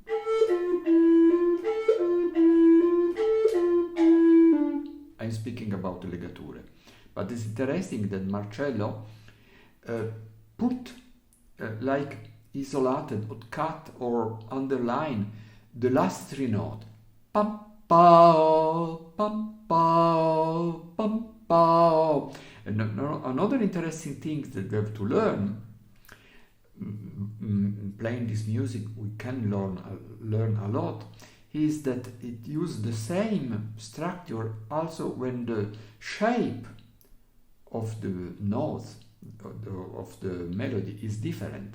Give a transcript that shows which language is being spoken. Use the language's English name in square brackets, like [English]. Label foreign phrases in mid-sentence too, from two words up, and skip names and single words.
[English] I'm speaking about the legature. But it's interesting that Marcello put like isolated or cut or underline the last 3 notes. Pam, pow, pam, pow, pam, pow. And another interesting thing that we have to learn, playing this music we can learn a lot, is that it uses the same structure also when the shape of the notes of the melody is different.